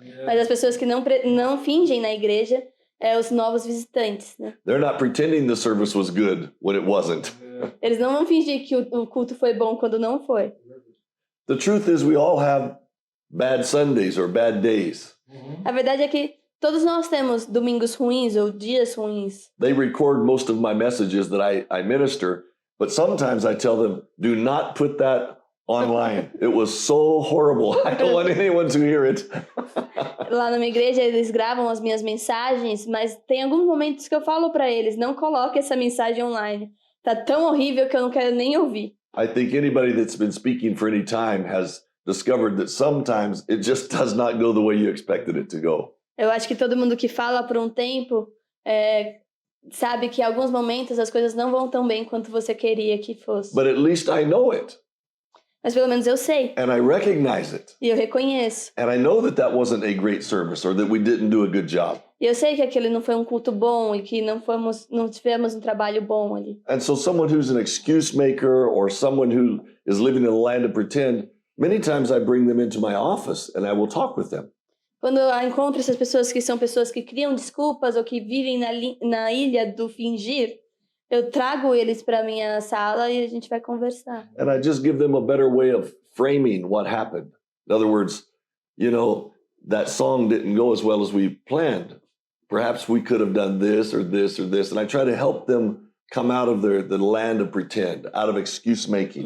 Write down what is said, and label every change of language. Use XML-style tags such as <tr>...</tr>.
<pt>Mas as pessoas que não fingem na igreja os novos visitantes, né?</pt> <en>They're not pretending the service was good when it wasn't.</en> <pt>Eles não vão fingir que o culto foi bom quando não foi.</pt> <en>The truth is we all have bad Sundays or bad days.</en> <pt>A verdade é que todos nós temos domingos ruins ou dias ruins.</pt> <en>They record most of my messages that I minister, but sometimes I tell them, do not put that online. It was so horrible. I don't want anyone to hear it.</en> <pt>Lá na minha igreja eles gravam as minhas mensagens, mas tem alguns momentos que eu falo para eles, não coloque essa mensagem online. Tá tão horrível que eu não quero nem ouvir.</pt> <en>I think anybody that's been speaking for any time has discovered that sometimes it just does not go the way you expected it to go.</en> <pt>Eu acho que todo mundo que fala por um tempo sabe que em alguns momentos as coisas não vão tão bem quanto você queria que fosse.</pt> <en>But at least I know it.</en> <pt>Mas pelo menos eu sei.</pt> <en>And I recognize it.</en> <pt>E eu reconheço.</pt> <en>And I know that wasn't a great service or that we didn't do a good job.</en> <pt>E eu sei que aquele não foi um culto bom e que não tivemos um trabalho bom ali.</pt> <en>And so someone who's an excuse maker or someone who is living in a land of pretend, many times I bring them into my office and I will talk with them.</en> <pt>Quando eu encontro essas pessoas que são pessoas que criam desculpas ou que vivem na ilha do fingir, eu trago eles para minha sala e a gente vai conversar.</pt> <en>And I just give them a better way of framing what happened. In other words, that song didn't go as well as we planned. Perhaps we could have done this or this or this. And I try to help them come out of the land of pretend, out of excuse making.</en>